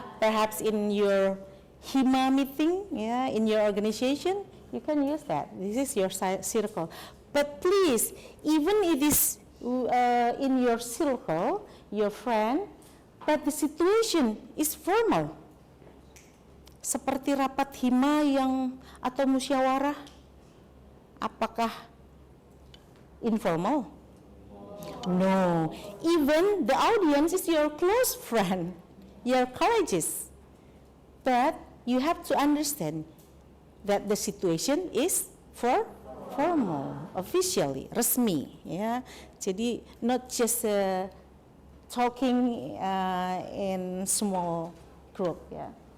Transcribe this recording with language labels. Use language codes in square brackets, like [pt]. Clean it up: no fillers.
[en] Perhaps in your HIMA meeting, yeah, in your organization, you can use that. This is your circle. But please, even it is in your circle, your friend, but the situation is formal. [id] Seperti rapat HIMA yang atau musyawarah, apakah informal? [en] No, even the audience is your close friend, your colleagues. But you have to understand that the situation is formal, officially, resmi, ya. Jadi not just talking in small group, ya.